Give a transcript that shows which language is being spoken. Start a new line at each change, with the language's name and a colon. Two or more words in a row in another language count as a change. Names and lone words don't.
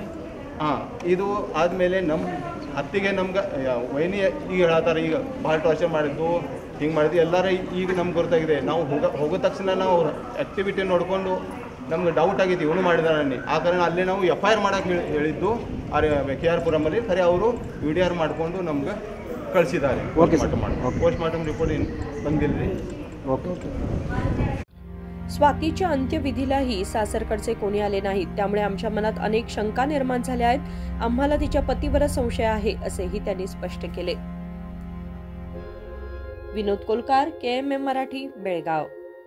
Kannada: ಇದು ಆದಮೇಲೆ ನಮ್ಮ ಅತ್ತಿಗೆ ನಮ್ಗೆ ವೈನಿ ಈಗ ಹೇಳ್ತಾರೆ, ಈಗ ಭಾಳ ಟಾರ್ಚರ್ ಮಾಡಿದ್ದು, ಹಿಂಗೆ ಮಾಡಿದ್ದು ಎಲ್ಲರೂ ಈಗ ನಮ್ಗೆ ಗೊತ್ತಾಗಿದೆ. ನಾವು ಹೋಗೋ ತಕ್ಷಣ ನಾವು ಅವ್ರ ಆ್ಯಕ್ಟಿವಿಟಿ ನೋಡಿಕೊಂಡು ನಮ್ಗೆ ಡೌಟ್ ಆಗಿತ್ತು ಇವನು ಮಾಡಿದಾರೆ ಅನ್ನಿ. ಆ ಕಾರಣ ಅಲ್ಲೇ ನಾವು FIR ಮಾಡೋಕ್ಕೆ ಹೇಳಿದ್ದು KR ಪುರಮಲ್ಲಿ. ಖರೆ ಅವರು VDR ಮಾಡಿಕೊಂಡು ನಮ್ಗೆ ಕಳಿಸಿದ್ದಾರೆ.
English: postmortem report
Kannada: ಬಂದಿಲ್ಲ ರೀ. ओके.
Marathi: स्वातीच्या अंत्यविधीलाही सासरकडचे कोणी आले नाहीत, त्यामुळे आमच्या मनात अनेक शंका निर्माण झाल्या आहेत. आम्हाला तिच्या पतीवरच संशय आहे असेही त्यांनी स्पष्ट केले. विनोद कोलकार, KMM मराठी, बेळगाव.